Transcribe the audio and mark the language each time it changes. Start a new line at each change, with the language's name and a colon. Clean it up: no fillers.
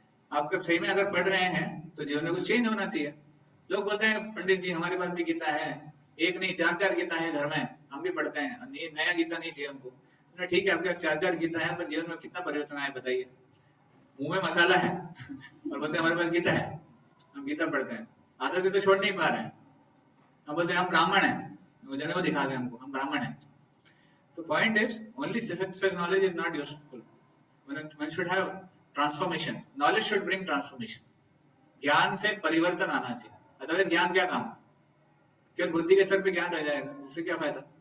Hindi: आप सही में अगर पढ़ रहे हैं तो जीवन में कुछ चेंज होना चाहिए। लोग बोलते हैं पंडित जी हमारे पास भी गीता है, एक नहीं 4-4 गीता है घर में, हम भी पढ़ते हैं, नया गीता नहीं चाहिए हमको। ठीक है, आपके पास 4-4 गीता है, पर जीवन में कितना परिवर्तन आया बताइए? मुंह में मसाला है और बोलते हैं हमारे पास गीता है, हम गीता पढ़ते हैं, आदत से तो छोड़ नहीं पा रहे हैं। हम बोलते हैं हम ब्राह्मण हैं, जने वो दिखा दे हमको हम ब्राह्मण हैं।
English: तो point is only such knowledge is not useful. One should have transformation. Knowledge should bring transformation.
Hindi: ज्ञान से परिवर्तन आना चाहिए, अदरवाइज ज्ञान क्या काम? केवल बुद्धि के स्तर पे ज्ञान रह जाएगा, उससे क्या फायदा?